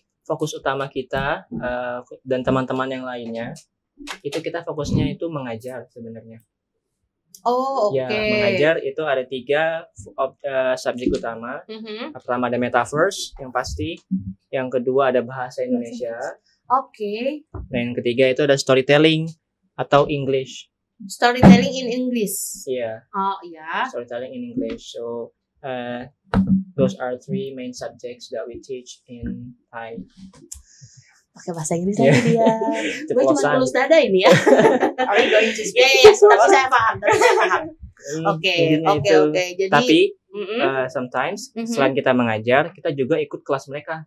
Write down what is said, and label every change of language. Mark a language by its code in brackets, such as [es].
[id] fokus utama kita dan teman-teman yang lainnya itu kita fokusnya itu mengajar sebenarnya. Oh, oke. Ya, mengajar itu ada 3 subjek utama. Mhm. Pertama ada metaverse yang pasti, yang kedua ada bahasa Indonesia, Oke. dan yang ketiga itu ada storytelling atau English. [en] Storytelling in English. [id] Iya, Oh, iya. [en] storytelling in English. So those are 3 main subjects that we teach in Thai. [id] Pakai bahasa Inggris lagi dia. Gue cuma Ceplosan. tulus dada ini ya. [en] Are you going to speak? [id] Iya, tapi saya paham. Oke. Intinya itu. Jadi Tapi mm-mm. [en] sometimes Mhm. [id] selain kita mengajar, kita juga ikut kelas mereka.